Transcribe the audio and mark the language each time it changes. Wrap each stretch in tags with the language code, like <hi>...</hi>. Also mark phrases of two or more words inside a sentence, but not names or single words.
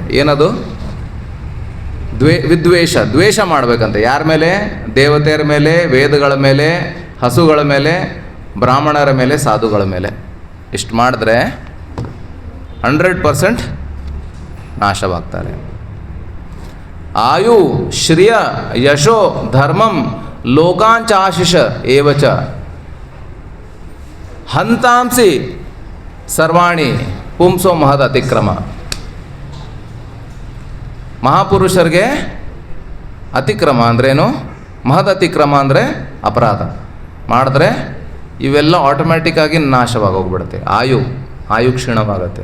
<kn>ಏನದು? ವಿದ್ವೇಷ, ದ್ವೇಷ ಮಾಡಬೇಕಂತೆ. ಯಾರ ಮೇಲೆ? ದೇವತೆಯರ ಮೇಲೆ, ವೇದಗಳ ಮೇಲೆ, ಹಸುಗಳ ಮೇಲೆ, ಬ್ರಾಹ್ಮಣರ ಮೇಲೆ, ಸಾಧುಗಳ ಮೇಲೆ. ಇಷ್ಟು ಮಾಡಿದ್ರೆ 100% ನಾಶವಾಗ್ತಾರೆ.</kn> <sa>ಆಯು ಶ್ರಿಯ ಯಶೋ ಧರ್ಮಂ ಲೋಕಾಂಚಾಶಿಷ ಏವಚ ಹಂತಾಂಸಿ ಸರ್ವಾಣಿ ಪುಂಸೋ ಮಹದ್ ಅತಿಕ್ರಮ.</sa> <kn>ಮಹಾಪುರುಷರಿಗೆ ಅತಿಕ್ರಮ ಅಂದ್ರೇನು?</kn> <sa>ಮಹದ್ ಅತಿಕ್ರಮ</sa> <kn>ಅಂದರೆ ಅಪರಾಧ ಮಾಡಿದ್ರೆ ಇವೆಲ್ಲ ಆಟೋಮ್ಯಾಟಿಕ್ಕಾಗಿ ನಾಶವಾಗಿ ಹೋಗ್ಬಿಡುತ್ತೆ. ಆಯು ಕ್ಷೀಣವಾಗುತ್ತೆ.</kn>